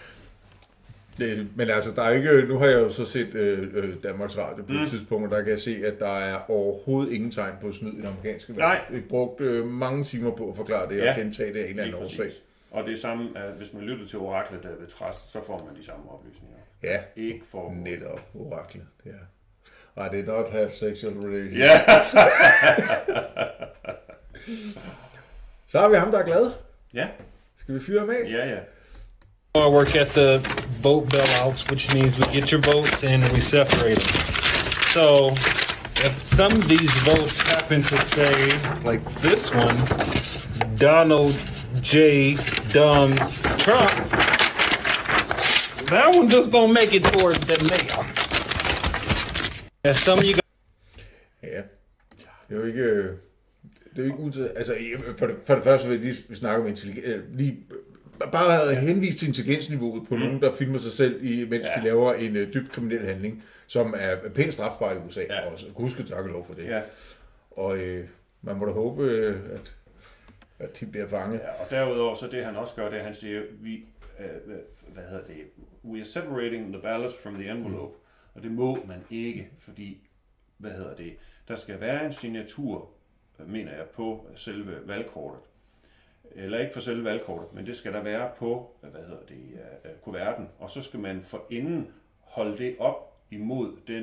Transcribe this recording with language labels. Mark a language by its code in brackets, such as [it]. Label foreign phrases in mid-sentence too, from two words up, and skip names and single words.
[da] Men altså, der er ikke, nu har jeg jo så set Danmarks Radio på et tidspunkt, og der kan jeg se, at der er overhovedet ingen tegn på snyd i det amerikanske valg. Nej. Vi brugte mange timer på at forklare det og gentage det af en eller lige anden årsag. præcis. Og det er samme, at hvis man lytter til oraklet David Trast, så får man de samme oplysninger. Ja, Ikke for... netop oraklet. Ja. [en] I did not have sexual relations. [da] Ja. Så har vi ham, der er glad. Ja, Skal vi fyre ham af? ja. [en] I work at the vote bailouts, which means we get your votes and we separate them. So if some of these votes happen to say, like this one, Donald J. Dumb Trump, that one just don't make it towards the mayor. And some of you [da] Ja. Det er jo ikke... Det er jo ikke altså, for det første vil jeg lige snakke om intelligens. Bare henvise til intelligensniveauet på nogen, der filmer sig selv, mens de laver en dybt kriminel handling, som er pænt strafbar i USA. Ja. Og husk takke lov for det. Ja. Og man må da håbe, at de bliver fanget. Ja, og derudover så det han også gør, det er, at han siger, [en] we are separating the ballots from the envelope. [da] Og det må man ikke, fordi, der skal være en signatur, mener jeg, på selve valgkortet. Eller ikke på selve valgkortet, men det skal der være på, kuverten. Og så skal man forinden holde det op imod den,